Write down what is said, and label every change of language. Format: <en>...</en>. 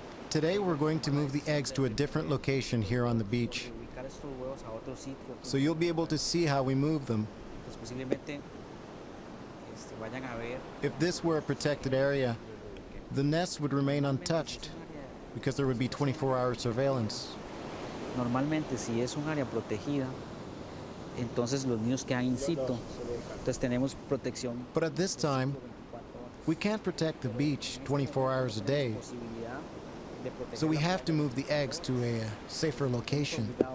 <en>Today we're going to move the eggs to a different location here on the beach. So you'll be able to see how we move them. If this were a protected area, the nests would remain untouched because there would be 24-hour surveillance.</en> <es>Normalmente, si es un área protegida, entonces los niños quedan in situ. Entonces tenemos protección.</es> <en>But at this time, we can't protect the beach 24 hours a day. So we have to move the eggs to a safer location.</en>